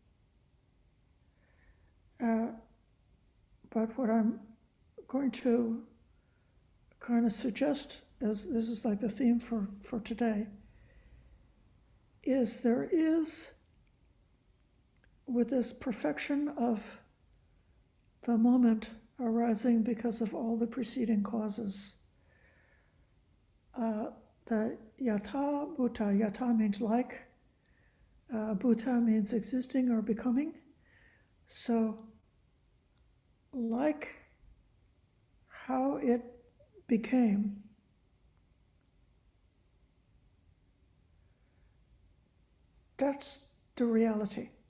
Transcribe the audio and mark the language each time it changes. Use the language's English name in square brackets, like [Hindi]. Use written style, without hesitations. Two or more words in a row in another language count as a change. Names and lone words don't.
[English] But what I'm going to kind of suggest, as this is like the theme for today, is there is with this perfection of the moment arising because of all the preceding causes. The [Pali] yatha bhuta, [English] yatha means like, bhuta means existing or becoming. So, like how it became, that's the reality.